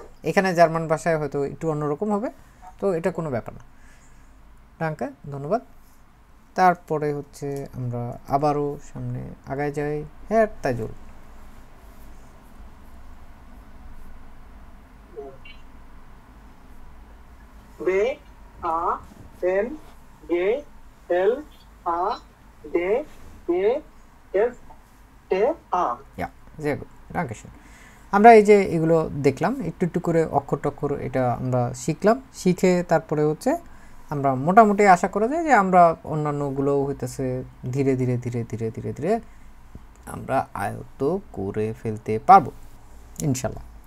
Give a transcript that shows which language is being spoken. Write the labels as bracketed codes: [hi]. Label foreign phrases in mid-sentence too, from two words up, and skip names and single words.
[bn] এখানে জার্মান ভাষায় হয়তো একটু অন্যরকম হবে, তো এটা কোনো ব্যাপার না। ডাঙ্কা, ধন্যবাদ। তারপরে হচ্ছে আমরা আবারও সামনে আগায় যাই। হ্যাঁ তাইজুল। [de] Be A En Ge El A De E Ef Te A [bn] ইয়া যে ডাঙ্কেশন। আমরা এই যে এগুলো দেখলাম একটু একটু করে অক্ষর টক্ষর, এটা আমরা শিখলাম। শিখে তারপরে হচ্ছে আমরা মোটামুটি আশা করা যায় যে আমরা অন্যান্যগুলোও হইতেছে ধীরে ধীরে ধীরে ধীরে ধীরে ধীরে আমরা আয়ত্ত করে ফেলতে পারবো ইনশাল্লাহ।